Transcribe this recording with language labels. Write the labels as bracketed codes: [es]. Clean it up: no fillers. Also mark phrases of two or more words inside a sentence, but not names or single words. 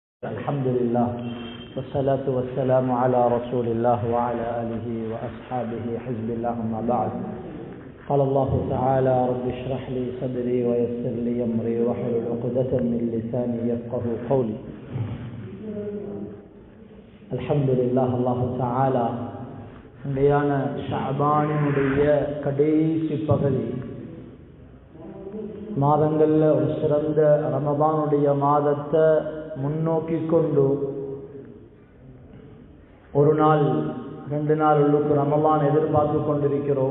[ar] الحمد لله والصلاة والسلام على رسول الله وعلى آله وأصحابه حزب الله ما بعد. قال الله تعالى: رب اشرح لي صدري ويسر لي أمري واحلل عقدة من لساني يفقهوا قولي. الحمد لله. الله تعالى [ta] உண்மையான ஷஅபானுடைய கடைசி பகுதி மாதங்களில் ஒரு சிறந்த ரமதானுடைய மாதத்தை முன்னோக்கி கொண்டு ஒரு நாள் 2 நாள் உள்ளுக்கு ரமலான் எதிர்பார்த்து கொண்டிருக்கிறோம்.